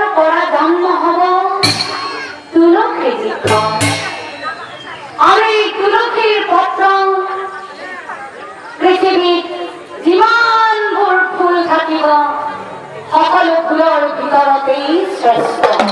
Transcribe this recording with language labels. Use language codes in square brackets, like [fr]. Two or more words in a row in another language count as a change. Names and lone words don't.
[as] পরা জন্ম হব তুলসী বৃক্ষ আর এই তুলসীর পত্র পৃথিবীত যিমানবোৰ ফুল থাকিব সকলো ফুলৰ ভিতৰতেই শ্ৰেষ্ঠ